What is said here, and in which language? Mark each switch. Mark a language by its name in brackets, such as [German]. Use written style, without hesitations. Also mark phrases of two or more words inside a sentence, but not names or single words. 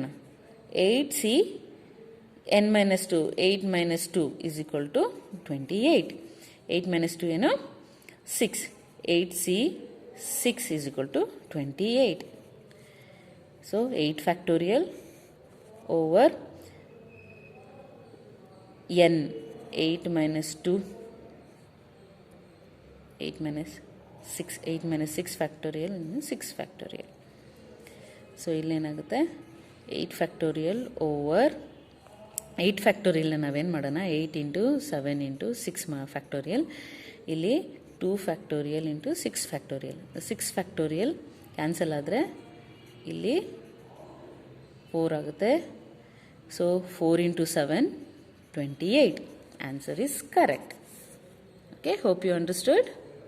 [English] 8c n minus 2, 8 minus 2 is equal to 28. 8 minus 2 ಏನು, 6. 8c 6 is equal to 28. so 8 factorial over n, 8 minus 2, 8 minus 6, 8 minus 6 factorial, 6 factorial. ಸೊ ಇಲ್ಲೇನಾಗುತ್ತೆ, 8 factorial over 8 factorial [Kannada] ನಾವೇನು ಮಾಡೋಣ, [English] 8 into 7 into 6 factorial. ಇಲ್ಲಿ 2 factorial into 6 factorial. 6 factorial cancel [Kannada] ಆದರೆ ಇಲ್ಲಿ 4 ಆಗುತ್ತೆ. [English] ಸೊ 4 into 7, 28. Answer is correct. Okay, hope you understood.